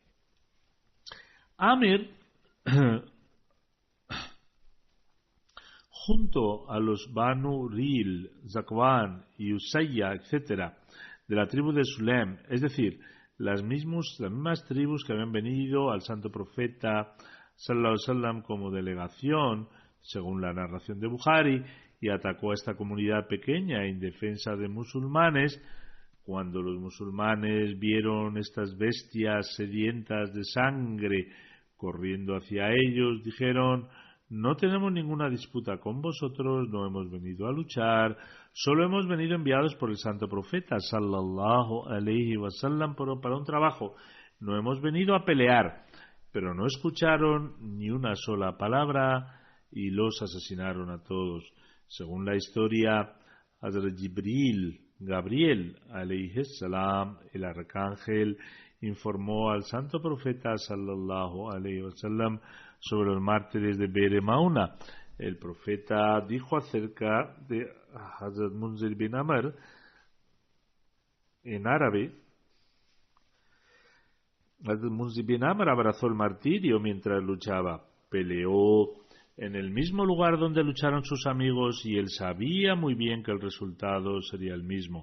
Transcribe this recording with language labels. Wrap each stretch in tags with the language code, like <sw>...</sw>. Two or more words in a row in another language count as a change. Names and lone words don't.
<es>Amir, junto a los Banu Ril, Zakwan y Usayya, etc., de la tribu de Sulem, es decir, las mismas tribus que habían venido al santo profeta</es> <ar>صلى الله عليه وسلم</ar> <es>como delegación, según la narración de Bukhari, y atacó a esta comunidad pequeña e indefensa de musulmanes. Cuando los musulmanes vieron estas bestias sedientas de sangre corriendo hacia ellos, dijeron: no tenemos ninguna disputa con vosotros, no hemos venido a luchar, solo hemos venido enviados por el santo profeta</es> <ar>صلى الله عليه وسلم</ar> <es>para un trabajo, no hemos venido a pelear. Pero no escucharon ni una sola palabra y los asesinaron a todos. Según la historia, Hazrat Gabriel</es> <ar>عليه السلام,</ar> <es>el arcángel, informó al santo profeta</es> <ar>صلى الله عليه وسلم</ar> <es>sobre los mártires de Be'er Mauna. El profeta dijo acerca de Hazrat Munzir bin Amr en árabe: Hazrat Munzir bin Amr abrazó el martirio mientras luchaba, peleó en el mismo lugar donde lucharon sus amigos y él sabía muy bien que el resultado sería el mismo.</es>